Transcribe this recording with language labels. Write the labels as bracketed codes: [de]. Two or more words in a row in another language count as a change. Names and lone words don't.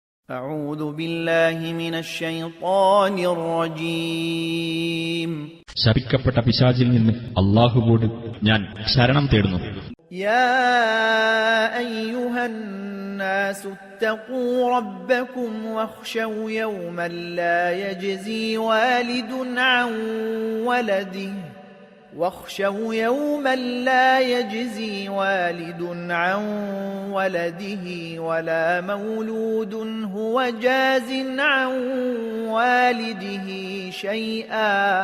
[ar] أعوذ بالله من الشيطان الرجيم. [ml] ശപിക്കപ്പെട്ട പിശാചിൽ നിന്ന് അല്ലാഹുവോട് ഞാൻ ശരണം തേടുന്നു. [ar] يا أيها الناس اتقوا ربكم واخشوا يوما لا يجزي والد عن ولده عن ولده ولا مولود هو جاز عن والده شيئا